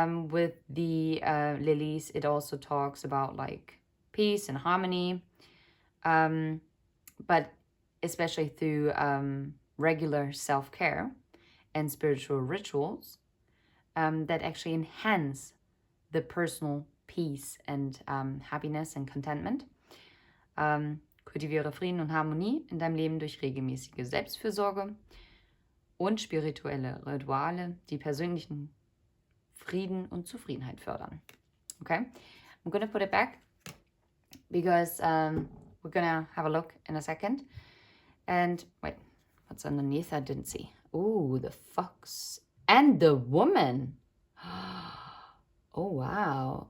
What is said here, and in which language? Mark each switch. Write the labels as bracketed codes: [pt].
[en] With the lilies, it also talks about like peace and harmony, but especially through regular self-care and spiritual rituals that actually enhance the personal peace and happiness and contentment. [de] Kultiviere Frieden und Harmonie in deinem Leben durch regelmäßige Selbstfürsorge und spirituelle Rituale, die persönlichen Frieden und Zufriedenheit fördern. [en] Okay, I'm gonna put it back because we're gonna have a look in a second. And wait, what's underneath? I didn't see. Ooh, the fox and the woman. Oh, wow.